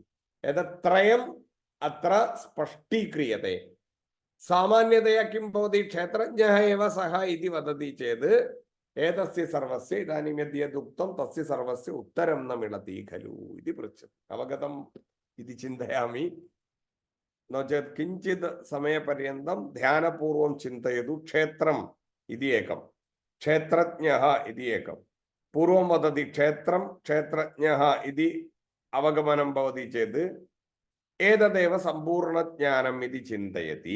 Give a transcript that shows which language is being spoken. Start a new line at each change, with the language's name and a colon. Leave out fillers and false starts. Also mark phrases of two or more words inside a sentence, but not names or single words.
Sanskrit: ഏതത്രയം അത്ര സ്പഷ്ടീക്രിയത്തെ. സാമാന്യതയാ കിം ഭവതി ക്ഷേത്രജ്ഞഃ ഏവ സഹ ഇതി വദതി ചേത് ഏതസ്യ സർവസ്യ ഇദാനീം യദ്യദുക്തം തസ്യ സർവസ്യ ഉത്തരം ന മിളതി ഖലു ഇതി പൃച്ഛതി. അവഗതം ഇതി ചിന്തയാമി. नो चेत् किञ्चित् समयपर्यन्तं ध्यानपूर्वं चिन्तयतु. क्षेत्रम् इति एकं, क्षेत्रज्ञः इति एकं. पूर्वं वदति क्षेत्रं क्षेत्रज्ञः इति अवगमनं भवति चेत् एतदेव सम्पूर्णज्ञानम् इति चिन्तयति.